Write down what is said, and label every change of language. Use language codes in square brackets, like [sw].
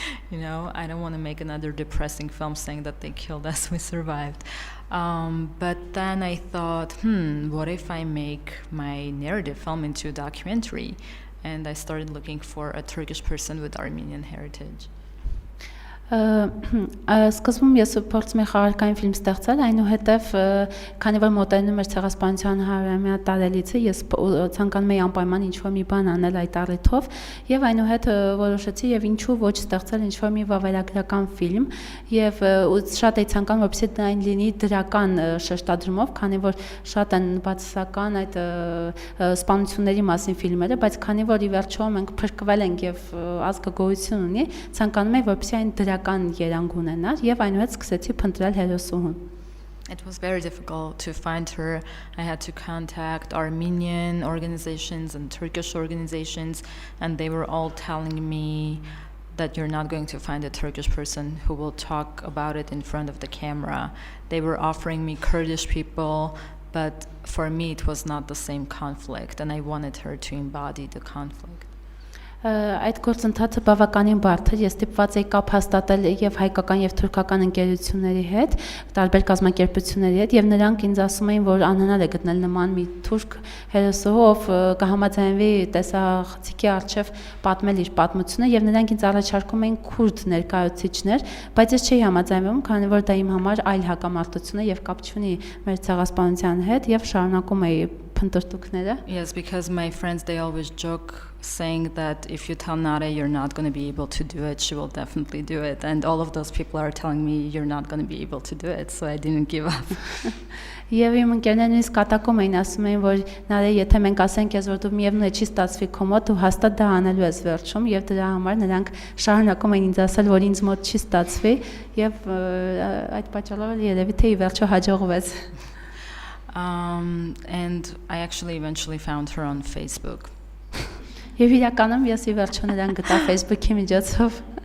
[en] You know, I don't want to make another depressing film saying that they killed us, we survived. But then I thought, what if I make my narrative film into a documentary? And I started looking for a Turkish person with Armenian heritage. [hy] Սկզբում ես փորձում եի խաղարկային ֆիլմ ստեղծել, այնուհետև քանի որ մոտենում էր Ցեղասպանության 100-ամյա տարելիցը, ես ցանկանում էի անպայման ինչ-որ մի բան անել այդ առիթով, եւ այնուհետ որոշեցի եւ ինչու ոչ ստեղծել ինչ-որ մի վավերագրական ֆիլմ, եւ շատ էի ցանկանում, որպեսզի այն լինի դրական շեշտադրումով, քանի որ շատ են բացասական այդ սպանությունների մասին ֆիլմերը, բայց քանի որ ի վերջո մենք փրկվել ենք եւ ազգը գոյություն ունի, ցանկանում էի, որպեսզի այն [en] It was very difficult to find her. I had to contact Armenian organizations and Turkish organizations, and they were all telling me that you're not going to find a Turkish person who will talk about it in front of the camera. They were offering me Kurdish people, but for me it was not the same conflict, and I wanted her to embody the conflict. [hy] Այդ գործընթացը բավականին բարդ էր, ես ստիպված էի կապ հաստատել եւ հայկական եւ թուրքական ընկերությունների հետ, տարբեր կազմակերպությունների հետ, եւ նրանք ինձ ասում էին, որ անհնար է գտնել նման մի թուրք հերոսուհու, ով կհամաձայնվի տեսախցիկի առջև պատմել իր պատմությունը, եւ նրանք ինձ առաջարկում էին քուրդ ներկայացուցիչներ, բայց ես չէի համաձայնվում, քանի որ դա իմ համար այլ հակամարտություն է եւ կապ չունի մեր ցեղասպանության հետ եւ շարունակում էի փնտրտուքները. [en] Yes, because my friends, they always joke saying that if you tell Nare you're not going to be able to do it, she will definitely do it. And all of those people are telling me you're not going to be able to do it, so I didn't give up. [hy] Եվ իմ ընկերներն ինձ կատակում էին, ասում էին, որ Նարե, եթե մենք ասենք ես, որ դու միևնույն է չի ստացվի քո մոտ, դու հաստատ դա անելու ես վերջում, եւ դրա համար նրանք շարունակում էին ինձ ասել, որ ինձ մոտ չի ստացվի, եւ այդ պատճառով երևի թե ի վերջո հաջողվեց. [en] And I actually eventually found her on Facebook. [hy] Եվ իրականում ես ի վերջո նրան գտա Facebook-ի միջոցով.